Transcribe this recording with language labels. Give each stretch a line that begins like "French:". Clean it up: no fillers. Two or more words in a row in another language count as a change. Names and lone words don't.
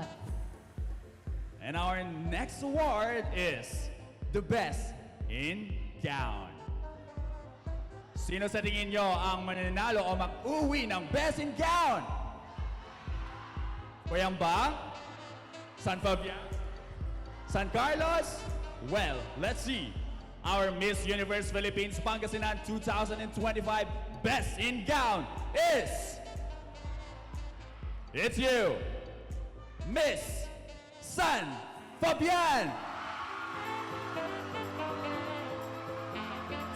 English: And our next award is the best in gown.
Filipino: Sino sa tingin nyo ang mananalo o mag-uwi ng
English: best in gown?
Filipino: Bayambang? San Fabian? San Carlos?
English: Well, let's see. Our Miss Universe Philippines Pangasinan 2025 best in gown is... It's you, Miss San Fabian.